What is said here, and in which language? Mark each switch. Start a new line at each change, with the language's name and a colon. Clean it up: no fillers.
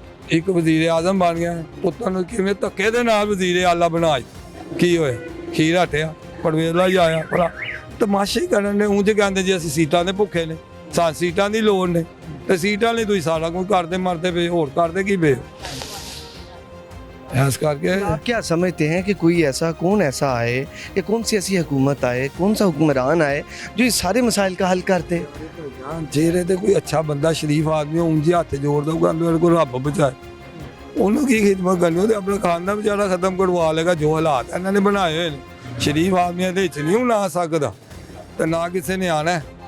Punjabi: ਇੱਕ ਵਜ਼ੀਰ ਆਜ਼ਮ ਬਣ ਗਿਆ, ਪੁੱਤਾਂ ਨੂੰ ਕਿਵੇਂ ਧੱਕੇ ਦੇ ਨਾਲ ਵਜ਼ੀਰ ਆਲਾ ਬਣਾ, ਕੀ ਹੋਇਆ? ਖੀਰ ਹਟਿਆ, ਪਰਵੇਲਾ ਹੀ ਆਇਆ ਭਲਾ ਤਮਾਸ਼ੇ ਕਰਨ ਨੇ। ਉਂਝ ਕਹਿੰਦੇ ਜੀ ਅਸੀਂ ਸੀਟਾਂ ਦੇ ਭੁੱਖੇ ਨੇ, ਸਾਨੂੰ ਸੀਟਾਂ ਦੀ ਲੋੜ ਨੇ, ਤੇ ਸੀਟਾਂ ਲਈ ਤੁਸੀਂ ਸਾਰਾ ਕੁਝ ਕਰਦੇ
Hindi: मरते पे, और
Punjabi: ਕਰਦੇ ਕੀ ਪਏ।
Hindi: ऐस करके आप क्या समझते हैं कि कोई ऐसा कौन ऐसा आए या कौन सी ऐसी हुकूमत आए, कौन सा हुक्मरान आए जो इस सारे मसाइल का हल करते?
Punjabi: जेरे ते कोई अच्छा बंदा शरीफ आदमी ਉਂਝ ਹੱਥ ਜੋੜ ਦਊਗਾ ਮੇਰੇ ਕੋਲ ਰੱਬ ਬਚਾਏ, ਉਹਨੂੰ ਕੀ ਖਿਦਮਤ ਕਰਨੀ? ਉਹਦੇ ਆਪਣਾ ਖਾਨਦਾਨ ਵਿਚਾਰਾ ਖਤਮ ਕਰਵਾ ਲੇਗਾ। ਜੋ ਹਾਲਾਤ ਇਹਨਾਂ ਨੇ ਬਣਾਏ ਹੋਏ ਨੇ, ਸ਼ਰੀਫ ਆਦਮੀਆਂ ਦੇ ਵਿੱਚ ਨਹੀਂ ਹੁਣ ਆ ਸਕਦਾ ਤੇ ਨਾ ਕਿਸੇ ਨੇ ਆਣਾ।